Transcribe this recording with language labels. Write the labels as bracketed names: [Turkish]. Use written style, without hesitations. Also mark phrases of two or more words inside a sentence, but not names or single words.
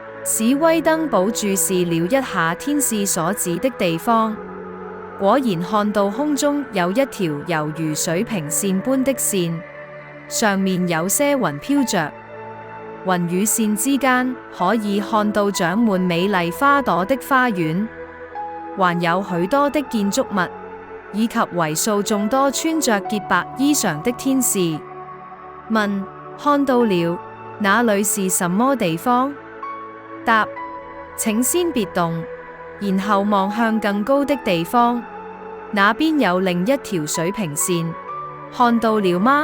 [Chinese] 史威登堡注視了一下天使所指的地方，果然看到空中有一條猶如水平線般的線，上面有些雲飄着。雲與線之間可以看到長滿美麗花朵的花園，還有許多的建築物，以及為數眾多穿着潔白衣裳的天使。問：看到了，那裡是什麼地方？答：請先別動，然後望向更高的地方，那邊有另一條水平線，看到了嗎？